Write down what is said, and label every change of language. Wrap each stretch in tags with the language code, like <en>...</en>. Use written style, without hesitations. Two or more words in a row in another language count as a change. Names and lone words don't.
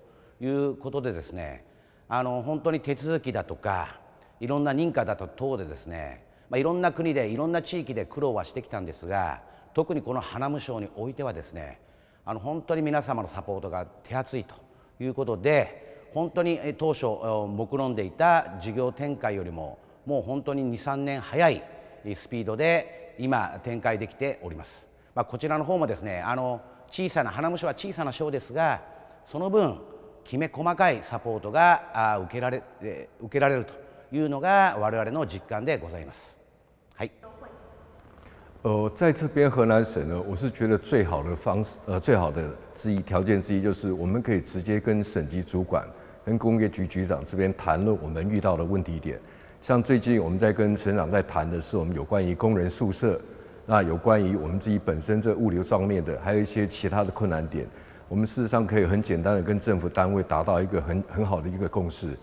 <ja>いうことでですね本当に手続きだとかいろんな認可だと等でですねいろんな国でいろんな地域で苦労はしてきたんですが、特にこのハナム省においてはですね本当に皆様のサポートが手厚いということで、本当に当初目論んでいた事業展開よりももう本当に 2,3 年早いスピードで今展開できております。こちらの方もですね小さなハナム省は小さな省ですが、その分きめ細かいサポートが受けられるというのが我々の実感でございます。はい。</ja> <zh>在这边河南省呢，我是觉得最好的条件之一就是我们可以直接跟省级主管、跟工业局局长这边谈论我们遇到的问题点。像最近我们在跟省长在谈的是我们有关于工人宿舍，那有关于我们自己本身这物流方面的，还有一些其他的困难点，我们事实上可以很简单的跟政府单位达到一个很好的一个共识。</zh>